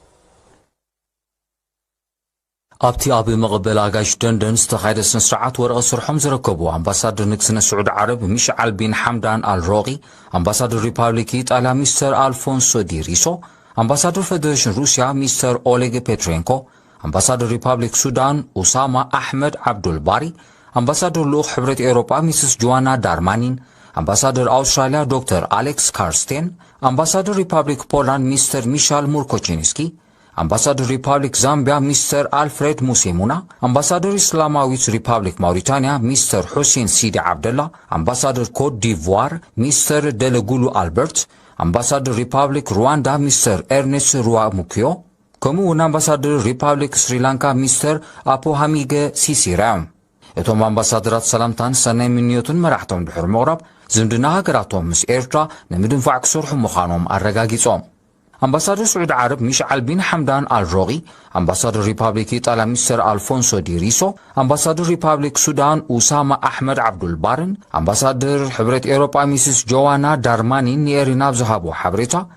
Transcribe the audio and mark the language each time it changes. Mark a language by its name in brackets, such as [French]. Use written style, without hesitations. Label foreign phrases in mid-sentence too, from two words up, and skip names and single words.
[Tigrinya] ኣብቲ ኣብ መቐበል ኣጋሽ ደንደን ዝተኻየደ ስነ ስርዓት ወረቐት ስርሖም ዝረከቡ ኣምባሳደር ንግስነ ስዑድ ዓረብ ሚሽዓል ቢን ሓምዳን አልሮቂ ኣምባሳደር ሪፓብሊክ ኢጣልያ ሚስተር አልፎንሶ ዲ ሪሶ ኣምባሳደር ፌደሬሽን ሩስያ ሚስተር ኦሌግ ፔትሬንኮ ኣምባሳደር ሪፓብሊክ ሱዳን ኡሳማ አሕመድ አብዱልባሪ ኣምባሳደር ልኡኽ ሕብረት ኤውሮጳ ሚስስ ጆዋና ዳርማኒን አምባሳደር አውስትራሊያ ዶክተር አሌክስ ካርስቴን አምባሳደር ሪፐብሊክ ፖላንድ ሚስተር ሚሻል ሙርኮቺንስኪ አምባሳደር ሪፐብሊክ ዛምቢያ ሚስተር አልፍሬድ ሙሴሙና አምባሳደር ኢስላማዊት ሪፐብሊክ ማውሪታኒያ ሚስተር ሁሴን ሲዲ አብደላ አምባሳደር ኮት ዲቮር ሚስተር ደለጉሉ አልበርት አምባሳደር ሪፐብሊክ ሩዋንዳ ሚስተር ኤርኔስት ሩዋሙኪዮ ከምኡውን አምባሳደር ሪፐብሊክ ስሪላንካ ሚስተር አፖሃሚገ ሲሲራም እቶም አምባሳደራት ሰላምታን ሰናይ ምንዮቱን መራሕቶም ድሕር ምቕራብ ዝምድና ሃገራቶም ምስ ኤርትራ ንምድንፋዕ ክሰርሑ ምዃኖም ኣረጋጊጾም አምባሳደር ስዑድ ዓረብ ሚሽዓል ቢን ሓምዳን አልሮቂ አምባሳደር ሪፐብሊክ ኢጣልያ ሚስተር አልፎንሶ ዲ ሪሶ አምባሳደር ሪፐብሊክ ሱዳን ኡሳማ አሕመድ አብዱልባርን አምባሳደር ሕብረት ኤውሮጳ ሚስስ ጆዋና ዳርማኒን ንኤሪና ዝሃቦ ሓበሬታ